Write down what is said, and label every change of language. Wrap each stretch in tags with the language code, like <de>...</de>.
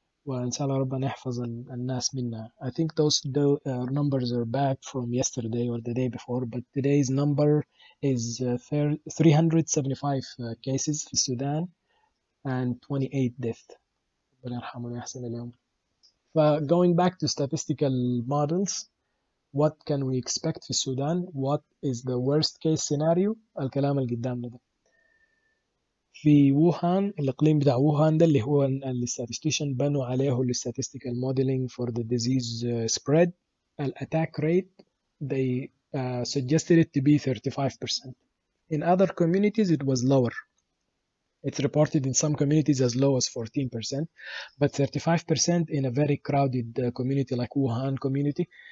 <ar>وإن شاء الله ربنا يحفظ الناس منها.</ar> <en>I think those numbers are back from yesterday or the day before, but today's number is 375 cases</en> <ar>في السودان</ar> <en>and 28 deaths.</en> <ar>ربنا يرحمه ويحسن اليوم.</ar> <en>Going back to statistical models, what can we expect</en> <ar>في السودان?</ar> <en>What is the worst case scenario?</en> <ar>الكلام اللي قدامنا ده. في ووهان، الإقليم بتاع ووهان ده اللي هو الستاتستيشن بنوا عليه</ar> <en>statistical modeling for the disease spread. الأتاك rate they suggested it to be 35%. In other communities it was lower. It's reported in some communities as low as 14%, but 35% in a very crowded community like Wuhan community.</en>